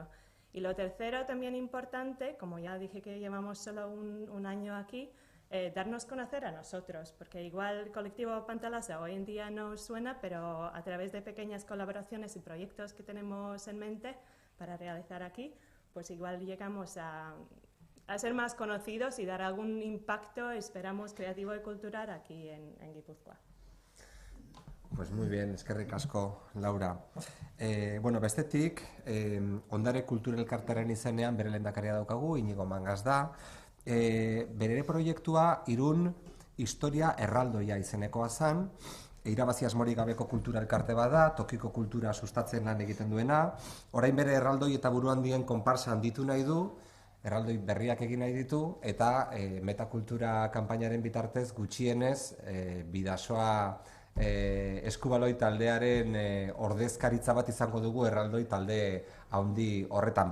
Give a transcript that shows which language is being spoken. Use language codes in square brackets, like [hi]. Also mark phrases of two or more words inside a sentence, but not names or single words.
[es] Y lo tercero, también importante, como ya dije que llevamos solo un año aquí, darnos a conocer a nosotros, porque igual el colectivo Pantalasa hoy en día no suena, pero a través de pequeñas colaboraciones y proyectos que tenemos en mente para realizar aquí, pues igual llegamos a ser más conocidos y dar algún impacto, esperamos, creativo y cultural aquí en Guipúzcoa. Pues muy bien, [eu] eskerrik asko, Laura. Bueno, bestetik, ondare kultura elkartearen izenean bere lehendakaria daukagu, Inigo Mangas da. Bere proiektua Irun historia erraldoia izenekoa zen, irabazi asmorik gabeko kultura elkarte bada, tokiko kultura sustatzen lan egiten duena, orain bere erraldoi eta buruan dien konparsa handitu nahi du, erraldoi berriak egin nahi ditu, eta metakultura kanpainaren bitartez gutxienez Bidasoa eskubaloi taldearen ordezkaritza bat izango dugu erraldoi talde handi horretan.